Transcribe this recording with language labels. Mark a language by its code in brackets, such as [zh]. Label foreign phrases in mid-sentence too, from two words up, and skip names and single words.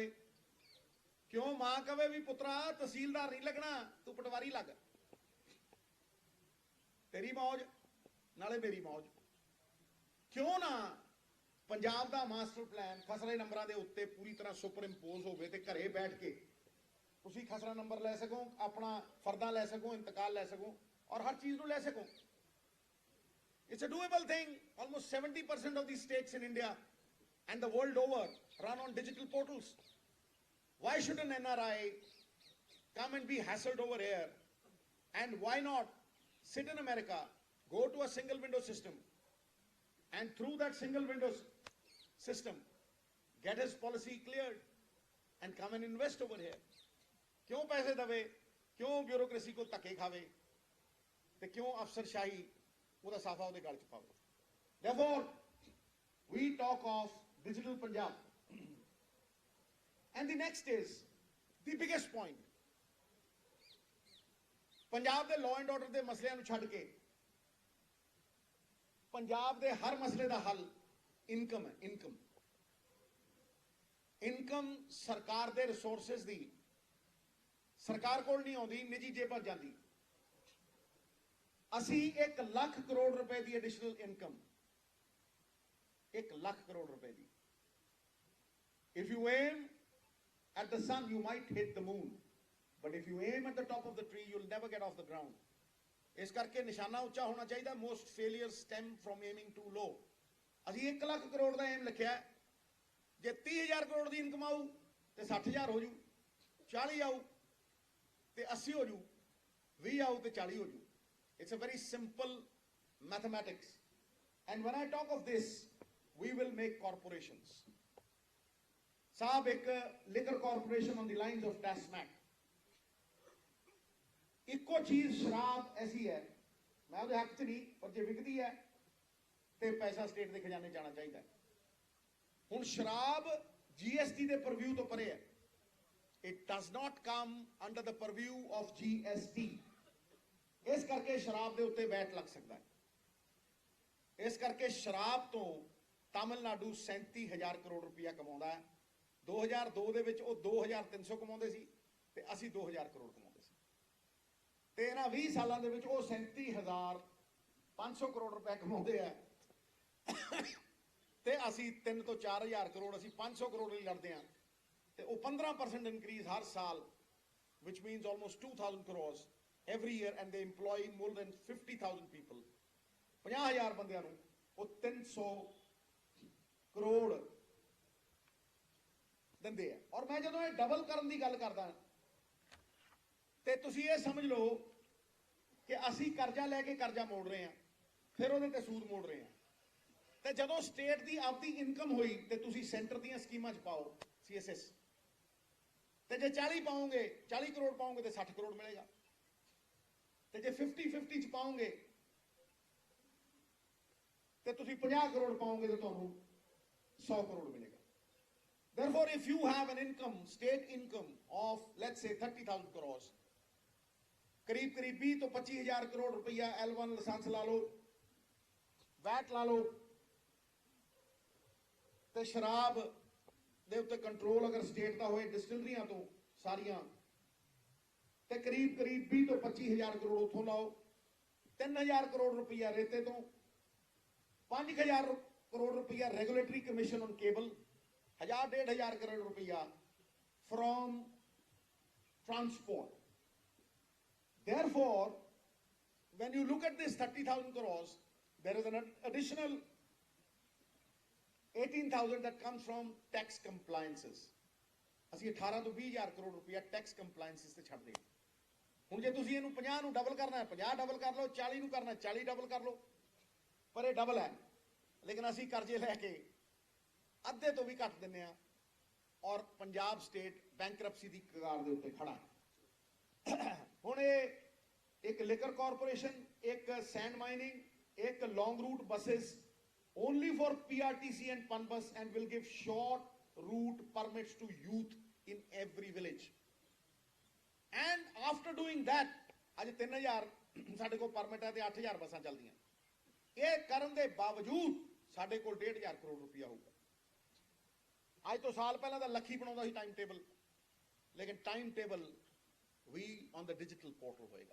[pa] ਕਿਉਂ ਮਾਂ ਕਵੇ ਵੀ ਪੁੱਤਰਾ ਤਹਿਸੀਲਦਾਰ ਨਹੀਂ ਲੱਗਣਾ, ਤੂੰ ਪਟਵਾਰੀ ਲੱਗ, ਤੇਰੀ ਮੌਜ ਨਾਲੇ ਮੇਰੀ ਮੌਜ? ਕਿਉਂ ਨਾ ਪੰਜਾਬ ਦਾ ਮਾਸਟਰ ਪਲਾਨ ਖਸਰੇ ਨੰਬਰਾਂ ਦੇ ਉੱਤੇ ਪੂਰੀ ਤਰ੍ਹਾਂ [en] super impose [pa] ਹੋਵੇ ਤੇ ਘਰੇ ਬੈਠ ਕੇ ਤੁਸੀਂ ਖਸਰਾ ਨੰਬਰ ਲੈ ਸਕੋ, ਆਪਣਾ ਫਰਦਾ ਲੈ ਸਕੋ, ਇੰਤਕਾਲ ਲੈ ਸਕੋ, ਔਰ ਹਰ ਚੀਜ਼ ਨੂੰ ਲੈ ਸਕੋ। [en] It's a doable thing. Almost 70% of the states in India and the world over run on digital portals. Why should an NRI come and be hassled over here? And why not sit in America, go to a single window system, and through that single window system get his policy cleared and come and invest over here? [pa] ਕਿਉਂ ਪੈਸੇ ਦੱਬੇ, ਕਿਉਂ ਬਿਊਰੋਕਰੇਸੀ ਕੋ ਧੱਕੇ ਖਾਵੇ, ਤੇ ਕਿਉਂ ਅਫ਼ਸਰਸ਼ਾਹੀ ਉਹਦਾ ਸਾਫਾ ਉਹਦੇ ਗਲ 'ਚ ਪਾਵੇ? [en] Therefore, we talk of digital Punjab. And the next is the biggest point. [pa] ਪੰਜਾਬ ਦੇ [en] law and order [pa] ਦੇ ਮਸਲਿਆਂ ਨੂੰ ਛੱਡ ਕੇ ਪੰਜਾਬ ਦੇ ਹਰ ਮਸਲੇ ਦਾ ਹੱਲ ਇਨਕਮ ਹੈ। ਇਨਕਮ ਸਰਕਾਰ ਦੇ ਰਿਸੋਰਸਸ ਦੀ ਸਰਕਾਰ ਕੋਲ ਨਹੀਂ ਆਉਂਦੀ, ਨਿੱਜੀ ਜੇਬਾਂ ਜਾਂਦੀ। ਅਸੀਂ 1 ਲੱਖ ਕਰੋੜ ਰੁਪਏ ਦੀ ਐਡੀਸ਼ਨਲ ਇਨਕਮ, 1 ਲੱਖ ਕਰੋੜ ਰੁਪਏ ਦੀ। [en] If you aim at the sun, you might hit the moon. But if you aim at the top of the tree, you'll never get off the ground. [pa] ਇਸ ਕਰਕੇ ਨਿਸ਼ਾਨਾ ਉੱਚਾ ਹੋਣਾ ਚਾਹੀਦਾ। [en] Most failures stem from aiming too low. [pa] ਅਸੀਂ 1 ਲੱਖ ਕਰੋੜ ਦਾ ਏਮ ਲਿਖਿਆ। ਜੇ 30,000 ਕਰੋੜ ਦੀ ਇਨਕਮ ਆਊ ਤੇ 60,000 ਹੋ ਜੂ, 40 ਆਊ ਤੇ 80 ਹੋ ਜੂ, 20 ਆਊ ਤੇ 40 ਹੋ ਜੂ। [en] It's a very simple mathematics. And when I talk of this, we will make corporations. Saab ek liquor corporation on the lines of TASMAC. [pa] ਇੱਕੋ ਚੀਜ਼ ਸ਼ਰਾਬ ਐਸੀ ਹੈ, ਮੈਂ ਉਹਦੇ ਹੱਕ 'ਚ ਨਹੀਂ, ਪਰ ਜੇ ਵਿਕਦੀ ਹੈ ਤੇ ਪੈਸਾ ਸਟੇਟ ਦੇ ਖਜ਼ਾਨੇ ਜਾਣਾ ਚਾਹੀਦਾ। ਹੁਣ ਸ਼ਰਾਬ GST ਦੇ ਪਰਵਿਊ ਤੋਂ ਪਰੇ ਹੈ। [en] It does not come under the purview of GST. [pa] ਇਸ ਕਰਕੇ ਸ਼ਰਾਬ ਦੇ ਉੱਤੇ ਵੈਟ ਲੱਗ ਸਕਦਾ ਹੈ। ਇਸ ਕਰਕੇ ਸ਼ਰਾਬ ਤੋਂ ਤਾਮਿਲਨਾਡੂ 37,000 ਕਰੋੜ ਰੁਪਇਆ ਕਮਾਉਂਦਾ ਹੈ। 2002 ਦੇ ਵਿੱਚ ਉਹ 2,300 ਕਮਾਉਂਦੇ ਸੀ ਤੇ ਅਸੀਂ 2,000 ਕਰੋੜ ਕਮਾਉਂਦੇ ਸੀ। ਤੇ ਇਹਨਾਂ 20 ਸਾਲਾਂ ਦੇ ਵਿੱਚ ਉਹ 37,500 ਕਰੋੜ ਰੁਪਏ ਕਮਾਉਂਦੇ ਆ ਤੇ ਅਸੀਂ 3 ਤੋਂ 4,000 ਕਰੋੜ, ਅਸੀਂ 500 ਕਰੋੜ ਲਈ ਲੜਦੇ ਹਾਂ। ਤੇ ਉਹ 15% ਇਨਕਰੀਜ਼ ਹਰ ਸਾਲ, [en] which means almost 2,000 crores every year, and they employ more than 50,000 people. [pa] 50,000 ਬੰਦਿਆਂ ਨੂੰ ਉਹ 300 ਕਰੋੜ ਦਿੰਦੇ ਆ। ਔਰ ਮੈਂ ਜਦੋਂ ਇਹ ਡਬਲ ਕਰਨ ਦੀ ਗੱਲ ਕਰਦਾ ਤੇ ਤੁਸੀਂ ਇਹ ਸਮਝ ਲਓ ਕਿ ਅਸੀਂ ਕਰਜ਼ਾ ਲੈ ਕੇ ਕਰਜ਼ਾ ਮੋੜ ਰਹੇ ਹਾਂ। ਫਿਰ ਉਹਦੇ ਤੇ ਸੂਦ ਮੋੜ ਰਹੇ ਆ। ਤੇ ਜਦੋਂ ਸਟੇਟ ਦੀ ਆਪਦੀ ਇਨਕਮ ਹੋਈ ਤੇ ਤੁਸੀਂ ਸੈਂਟਰ ਦੀਆਂ ਸਕੀਮਾਂ 'ਚ ਪਾਓ CSS, ਤੇ ਜੇ 40 ਪਾਓਗੇ 40 ਕਰੋੜ ਪਾਓਗੇ ਤੇ 60 ਕਰੋੜ ਮਿਲੇਗਾ, ਤੇ ਜੇ 50-50 'ਚ ਪਾਓਗੇ ਤੇ ਤੁਸੀਂ 50 ਕਰੋੜ ਪਾਓਗੇ ਤੇ ਤੁਹਾਨੂੰ 100 ਕਰੋੜ ਮਿਲੇਗਾ। [en] Therefore, if you have an income, state income of let's say 30,000 crores, [pa] करीब 20 ਤੋਂ 25,000 ਕਰੋੜ ਰੁਪਈਆ L1 ਲਾਇਸੈਂਸ ਲਾ ਲਓ, ਵੈਟ ਲਾ ਲਓ, ਤੇ ਸ਼ਰਾਬ ਦੇ ਉੱਤੇ ਕੰਟਰੋਲ ਅਗਰ ਸਟੇਟ ਦਾ ਹੋਏ ਡਿਸਟਿਲਰੀਆਂ ਤੋਂ ਸਾਰੀਆਂ, ਤੇ ਕਰੀਬ 20 ਤੋਂ 25,000 ਕਰੋੜ ਉੱਥੋਂ ਲਾਓ, 3,000 ਕਰੋੜ ਰੁਪਈਆ ਰੇਤੇ ਤੋਂ, 5,000 ਕਰੋੜ ਰੁਪਈਆ [en] regulatory commission on cable, [pa] 1,000-1,500 ਕਰੋੜ ਰੁਪਈਆ [en] from transport. Therefore, when you look at this 30,000 crores, there is an additional 18,000 that comes from tax compliances. [pa] ਅਸੀਂ 18 ਤੋਂ 20,000 ਕਰੋੜ ਰੁਪਈਆ [en] tax compliances [pa] ਤੇ ਛੱਡਦੇ ਹਾਂ। ਹੁਣ ਜੇ ਤੁਸੀਂ ਇਹਨੂੰ 50 ਨੂੰ ਡਬਲ ਕਰਨਾ ਹੈ 50 ਡਬਲ ਕਰ ਲਓ, 40 ਨੂੰ ਕਰਨਾ 40 ਡਬਲ ਕਰ ਲਓ, ਪਰ ਇਹ ਡਬਲ ਹੈ। ਲੇਕਿਨ ਅਸੀਂ ਕਰਜ਼ੇ ਲੈ ਕੇ ਅੱਧੇ ਤੋਂ ਵੀ ਘੱਟ ਦਿੰਦੇ ਆ, ਔਰ ਪੰਜਾਬ [en] state bankruptcy [pa] ਦੀ ਕਗਾਰ ਦੇ ਉੱਤੇ ਖੜਾ ਹੈ। ਹੁਣ ਇਹ ਇੱਕ [en] liquor corporation, [pa] ਇੱਕ [en] sand mining, [pa] ਇੱਕ [en] long route buses only for PRTC and PANBus, and will give short route permits to youth in every village. And after doing that, [pa] ਅੱਜ 3,000 ਸਾਡੇ ਕੋਲ ਪਰਮਿਟ ਹੈ ਤੇ 8,000 ਬੱਸਾਂ ਚੱਲਦੀਆਂ। ਇਹ ਕਰਨ ਦੇ ਬਾਵਜੂਦ ਸਾਡੇ ਕੋਲ 1,500 ਕਰੋੜ ਰੁਪਇਆ ਹੋਊਗਾ। ਅੱਜ ਤੋਂ ਸਾਲ ਪਹਿਲਾਂ ਤਾਂ ਲੱਖੀ ਬਣਾਉਂਦਾ ਸੀ [en] time table, [pa] ਲੇਕਿਨ [en] time table [pa] ਵੀ [en] on the digital portal [pa] ਹੋਏਗਾ।